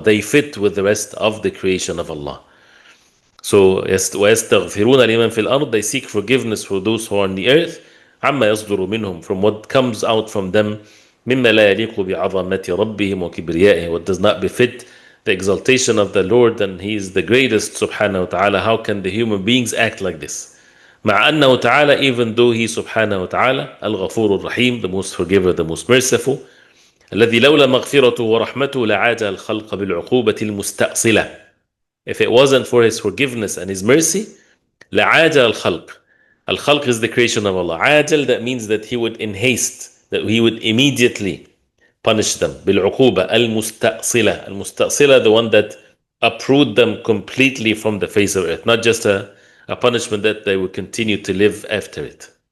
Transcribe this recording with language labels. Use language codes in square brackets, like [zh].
[en] They fit with the rest of the creation of Allah. So [ar] وَيَسْتَغْفِرُونَ لِمَنْ فِي الْأَرْضِ, [en] they seek forgiveness for those who are on the earth, [ar] عَمَّا يَصْدُرُ مِنْهُم, [en] from what comes out from them, [ar] مِمَّا لَا يَلِيقُ بِعَظَمَةِ رَبِّهِمْ وَكِبْرِيَائِهِ, [en] what does not befit the exaltation of the Lord, and He is the greatest subhanahu wa ta'ala. How can the human beings act like this? [ar] مع أنه تعالى, [en] even though He subhanahu wa ta'ala [ar] الغفور الرحيم, [en] the most forgiver, the most merciful, [ar] الذي لولا مغفرته ورحمته لعاد الخلق بالعقوبة المستأصلة. [en] If it wasn't for His forgiveness and His mercy, [ar] لعاد الخلق. [en] Al-Khalq is the creation of Allah. Ajal, that means that He would in haste, that He would immediately punish them. [ar] بالعقوبة المستأصلة. [en] المستأصلة, the one that uproot them completely from the face of earth, not just a punishment that they will continue to live after it.